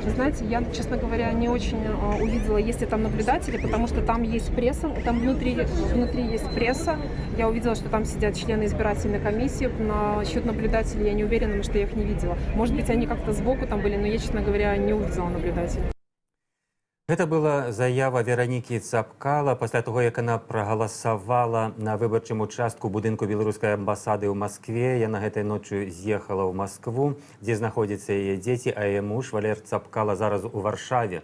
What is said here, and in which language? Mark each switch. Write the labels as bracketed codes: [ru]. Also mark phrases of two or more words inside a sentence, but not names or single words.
[ru] Вы знаете, я, честно говоря, не очень увидела, есть ли там наблюдатели, потому что там есть пресса, там внутри есть пресса. Я увидела, что там сидят члены избирательной комиссии. Насчет наблюдателей я не уверена, потому что я их не видела. Может быть, они как-то сбоку там были, но я, честно говоря, не увидела наблюдателей. [be] Гэта была заява Веранікі Цапкала пасля таго, як яна прагаласавала на выбарчым участку будынку беларускай амбасады ў Маскве. Яна гэтай ноччу з'ехала ў Маскву, дзе знаходзяцца яе дзеці, а яе муж Валер Цапкала зараз у Варшаве.